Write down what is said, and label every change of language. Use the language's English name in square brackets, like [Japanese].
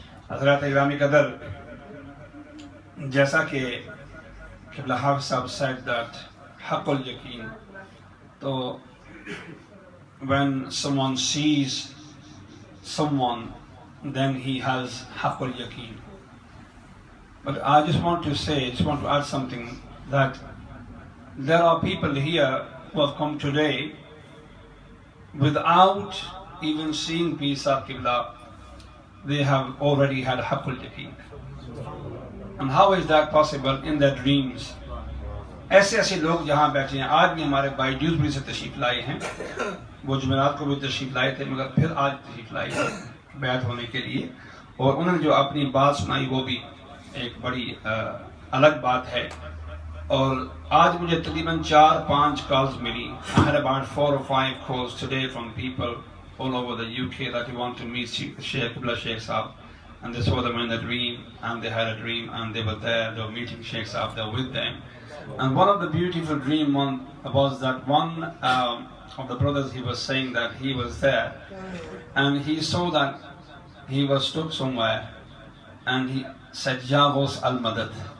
[Urdu] حضرات گرامی قدر، جیسا کہ قبلہ حافظ صاحب [English] said that حق الیقین، تو when someone sees someone then he has حق الیقین. But I just want to add something, that there are people here who have come today without even seeing Peace of Qibla. They have already had Haqqul Yaqeen. And how is that possible? In their dreams. [Urdu] ایسے لوگ جہاں بیٹھے ہیں، آج بھی ہمارے بھائی Dewsbury سے تشریف لائے ہیں، وہ جمعرات کو بھی تشریف لائے تھے مگر پھر آج تشریف لائے ہیں بیعت ہونے کے لیے، اور انہوں نے جو اپنی بات سنائی وہ بھی ایک بڑی الگ بات ہے. اور آج مجھے تقریباً 4-5 کالز ملی. [English] I had about 4 or 5 calls today from people all over the UK that they want to meet Sheikh Qibla Sheikh Saab, and they saw them in a dream, and they had a dream, and they were there, they were meeting Sheikh Saab, they were with them. And one of the beautiful dream was that one of the brothers, he was saying that he was there, and he saw that he was stuck somewhere, and he said, Ya Ghaus al-Madad.